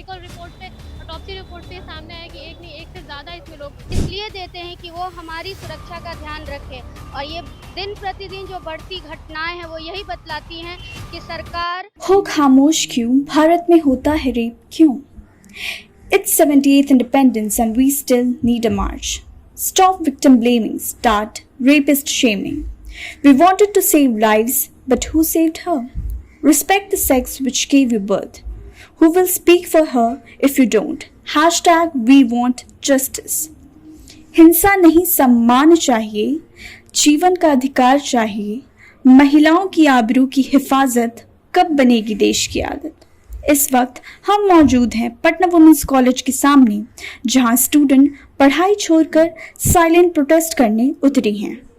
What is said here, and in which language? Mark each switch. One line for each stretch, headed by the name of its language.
Hindi: Medical report से, autopsy report से सामने आया कि एक नहीं, एक से ज़्यादा इसमें लोग इसलिए देते हैं कि वो हमारी सुरक्षा का ध्यान रखें। और ये दिन प्रतिदिन जो बढ़ती घटनाएं हैं वो यही बतलाती हैं कि सरकार हो खामोश क्यों, भारत में होता है रेप क्यों?
English: It's 78th Independence and we still need a march. Stop victim blaming, start rapist shaming. We wanted to save lives, but who saved her? Respect the sex which gave you birth. Who will speak for her if you don't? Hashtag we want justice.
Hindi: हिंसा नहीं, सम्मान चाहिए, जीवन का अधिकार चाहिए, महिलाओं की आबरू की हिफाजत कब बनेगी देश की आदत। इस वक्त हम मौजूद हैं पटना वुमेन्स कॉलेज के सामने, जहां स्टूडेंट पढ़ाई छोड़कर साइलेंट प्रोटेस्ट करने उतरी हैं।